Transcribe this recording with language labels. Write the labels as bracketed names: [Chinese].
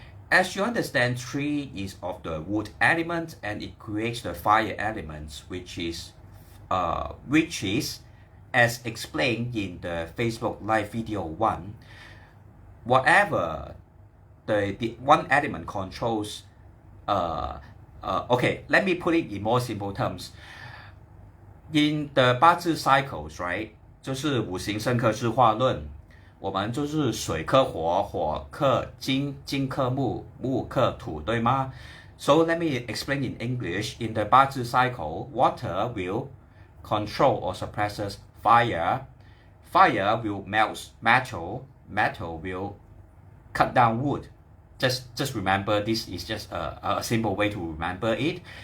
[English] As you understand, tree is of the wood element, and it creates the fire elements, which is as explained in the Facebook live video 1, whatever the one element controls, okay, let me put it in more simple terms. In the BaZi cycles, right, [Chinese] 就是五行生克制化论，我们就是水克火，火克金，金克木，木克土，对吗？ [English] So let me explain in English. In the BaZi cycle, water will control or suppresses fire. Fire will melt metal. Metal will cut down wood. just remember this is just a simple way to remember it.